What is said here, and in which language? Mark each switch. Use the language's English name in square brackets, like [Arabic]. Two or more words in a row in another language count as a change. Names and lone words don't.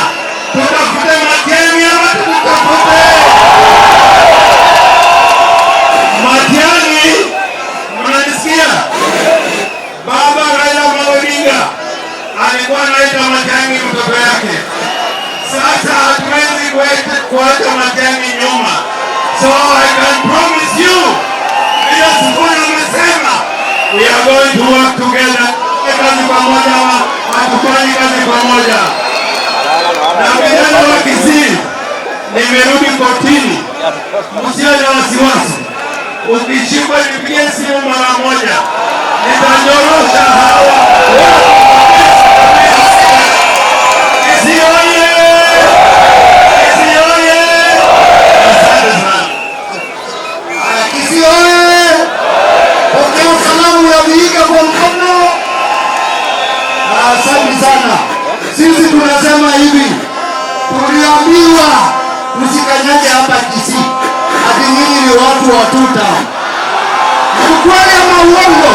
[Swahili] Tutafute Matiang'i ama tutafute Matiang'i? Mnanisikia? Baba Raila Amolo Odinga alikuwa anaita Matiang'i mtoto yake. Sasa hatuwezi kuacha Matiang'i nyuma. [English] So I can promise you, [Swahili] bila Sifuna amesema, [English] we are going to work together. [Swahili] Kazi pamoja, hatufanyi kazi pamoja. Na vijana wa Kisii, nimerudi kotini. Msiwe na wasiwasi. Ukishikwa nipigie simu mara moja. Nitanyorosha hawa. Kisii oye! Kisii oye! Asante sana. Kisii oye! Pokea salamu ya Vihiga kwa mkono. Asante sana. Sisi tunasema hivi, tuliambiwa tusikanyage hapa Kisii, ati nyinyi ni watu wa tuta. Ukweli ama uongo?